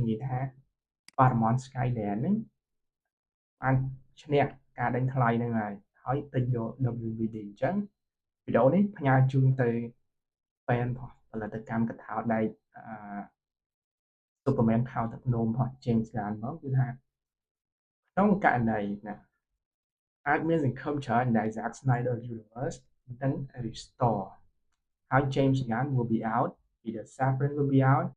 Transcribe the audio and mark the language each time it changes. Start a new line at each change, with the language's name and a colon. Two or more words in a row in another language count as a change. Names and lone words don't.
Khmer: និយាយថា Paramount Skydance ហ្នឹងបានឈ្នះការដេញថ្លៃហ្នឹងហើយទិញយក WBD អញ្ចឹងវីដេអូនេះផ្ញើជូនទៅ fan ផលិតកម្មកថាដែកSuperman ខោទឹកនោមរបស់ James Gunn មកគឺថាក្នុងករណីណាអាចមានសង្ឃឹមច្រើនដែល Zack Snyder Universe នឹង restore ហើយ James Gunn
English: will be out either Saffron will be out